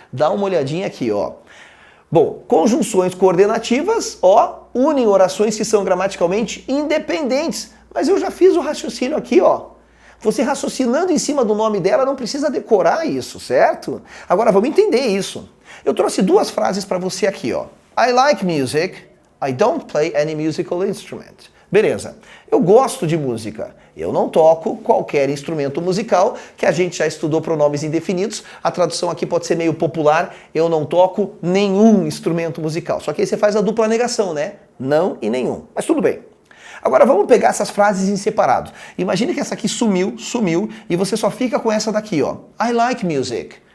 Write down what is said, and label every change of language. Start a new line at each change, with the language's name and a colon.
Portuguese: Dá uma olhadinha aqui, ó. Bom, conjunções coordenativas, ó, unem orações que são gramaticalmente independentes. Mas eu já fiz o raciocínio aqui, ó. Você raciocinando em cima do nome dela não precisa decorar isso, certo? Agora vamos entender isso. Eu trouxe duas frases para você aqui, ó.
English: I like music, I don't play any musical instrument.
Portuguese: Beleza. Eu gosto de música. Eu não toco qualquer instrumento musical, que a gente já estudou pronomes indefinidos. A tradução aqui pode ser meio popular. Eu não toco nenhum instrumento musical. Só que aí você faz a dupla negação, né? Não e nenhum. Mas tudo bem. Agora vamos pegar essas frases em separado. Imagine que essa aqui sumiu, e você só fica com essa daqui, ó.
English: I like music.